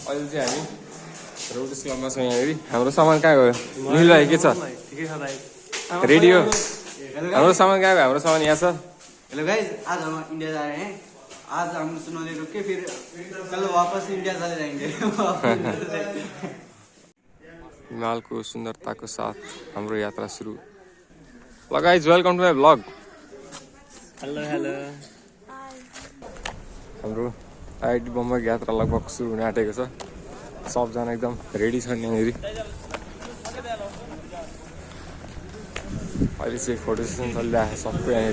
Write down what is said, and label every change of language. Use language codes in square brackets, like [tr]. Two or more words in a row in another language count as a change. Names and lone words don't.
[ne] अहिले चाहिँ हामी रोटस क्लबमा छौँ यहाँनिर। हाम्रो सामान कहाँ गयो? निल भाइ के छ? रेडियो। हाम्रो सामान कहाँ गयो? हाम्रो सामान यहाँ छ। [en] hello guys, [hi] आज हम इंडिया जा रहे हैं। आज हम सुनौली रुक के फिर कल वापस इंडिया चले जाएंगे। [ne] हिमालको सुन्दरताको साथ हाम्रो यात्रा सुरु। [en] ल guys, welcome to my vlog. hello hello. [ne] हाम्रो आइआइटी बम्बईको यात्रा लगभग सुरु हुन आँटेको छ। सबजना एकदम रेडी छन् यहाँनिर। अहिले चाहिँ [en] photo session [ne] चलिरहेको छ सबको यहाँनिर।